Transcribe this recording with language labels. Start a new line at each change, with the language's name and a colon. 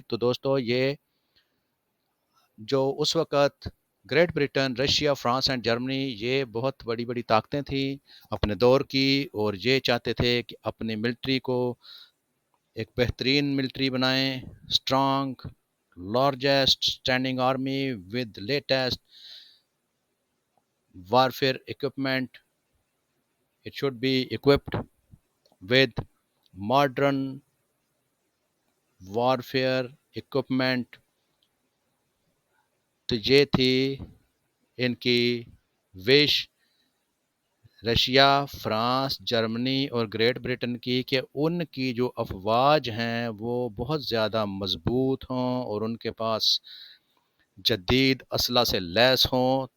Urdu: تو دوستو یہ جو اس وقت great Britain, Russia, France and Germany, یہ بہت بڑی بڑی طاقتیں تھیں اپنے دور کی، اور یہ چاہتے تھے کہ اپنی ملٹری کو ایک بہترین ملٹری بنائیں،
English: Strong, largest standing army with latest warfare equipment. It should be equipped with modern warfare equipment.
Urdu: تو یہ تھی ان کی وش رشیا، فرانس، جرمنی اور گریٹ برٹن کی، کہ ان کی جو افواج ہیں وہ بہت زیادہ مضبوط ہوں اور ان کے پاس جدید اسلحہ سے لیس ہوں.